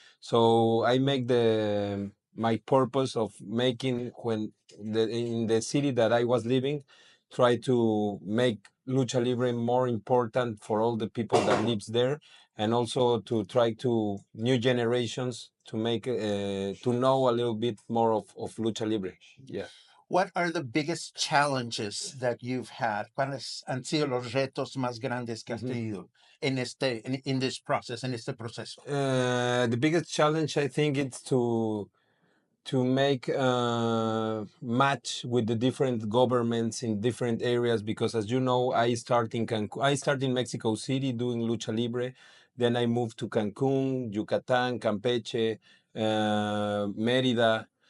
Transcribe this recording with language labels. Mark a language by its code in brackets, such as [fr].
[en] So I make my purpose of making in the city that I was living, try to make lucha libre more important for all the people that lives there, and also to try to new generations to make to know a little bit more of lucha libre. Yeah. What are the biggest challenges that you've had? [es] ¿Cuáles han sido los retos más grandes que has tenido [en] in this process, [es] en este proceso? [en] The biggest challenge, I think, it's to make match with the different governments in different areas, because as you know, I start in I start in Mexico City doing lucha libre, then I moved to Cancun, Yucatan, Campeche, Merida.